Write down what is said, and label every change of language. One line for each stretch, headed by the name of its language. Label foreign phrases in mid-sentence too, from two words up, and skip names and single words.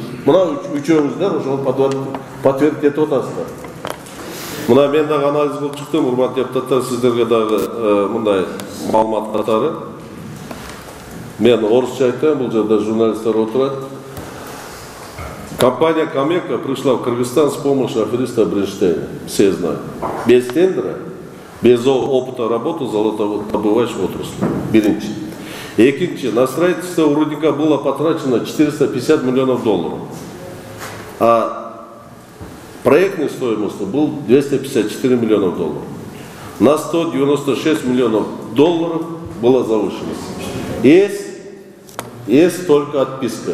Kyrgyz: Мына үчөөңүздөр ошол подтвердить этип атасыздар. Мына мен дагы анализ кылып чыктым, урматтуу депутаттар, сиздерге дагы мындай маалымат катары. Мен орусча айтам, бул жерде журналисттер отурат.
Russian: Компания Камека пришла в Кыргызстан с помощью афериста Бринштейна. Все знают. Без тендера, без опыта работы золотодобывающей отрасли.
Kyrgyz: Биринчи. Экинчи.
Russian: На строительство у рудника было потрачено 450 миллионов долларов. А проектной стоимостью был 254 миллиона долларов. На 196 миллионов долларов было завышено. Есть только отписка.